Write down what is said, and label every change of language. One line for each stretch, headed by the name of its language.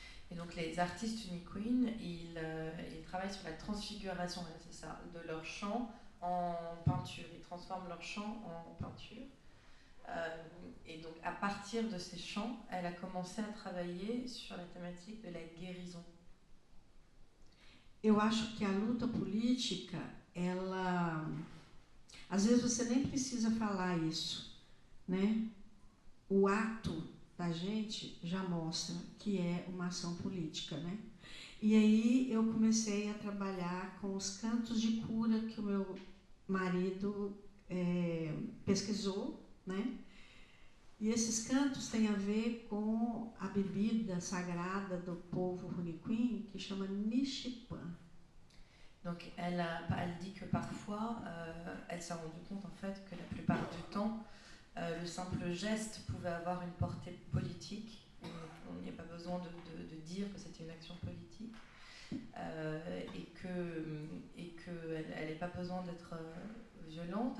French: Et donc les artistes Uniqueen, ils travaillent sur la transfiguration, c'est ça, de leur chant en peinture. Ils transforment leur chant en peinture. Et donc à partir de ces chants, elle a commencé à travailler sur la thématique de la guérison.
Portuguese: Eu acho que a luta política, ela... Às vezes você nem precisa falar isso, né? O ato da gente já mostra que é uma ação política, né? E aí eu comecei a trabalhar com os cantos de cura que o meu marido pesquisou, né? E esses cantos têm a ver com a bebida sagrada do povo Runiqui, que chama Nishipan.
French: Donc elle dit que parfois, elle s'est rendue compte en fait que la plupart du temps, le simple geste pouvait avoir une portée politique. On n'y a pas besoin de dire que c'était une action politique. Et qu'elle n'ait pas besoin d'être violentes.